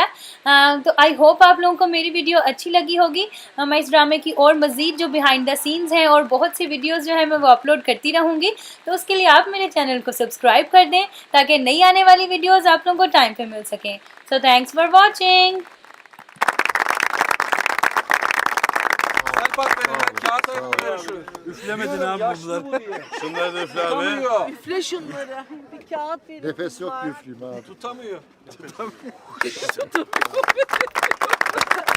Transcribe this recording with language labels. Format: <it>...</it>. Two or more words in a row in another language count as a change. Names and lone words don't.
<ur>تو</ur> <en>I hope</en> <ur>آپ لوگوں کو میری ویڈیو اچھی لگی ہوگی. میں اس ڈرامے کی اور مزید جو</ur> <en>behind the scenes</en> <ur>ہیں اور بہت سی ویڈیوز جو ہیں میں وہ اپلوڈ کرتی رہوں گی، تو اس کے لیے آپ میرے چینل کو سبسکرائب کر دیں تاکہ نئی آنے والی ویڈیوز آپ لوگوں کو ٹائم پر مل سکیں.</ur> <en>So thanks for watching.</en> <tr>Bak benim kağıt ayırmıyor şu. Üflemedin abi bunlar. Şunları da üfle abi. Tutamıyor. Üfle şunları. Bir kağıt verin. Nefes yok kızlar. üfleyeyim ha. Tutamıyor. Çok sağ olun.</tr>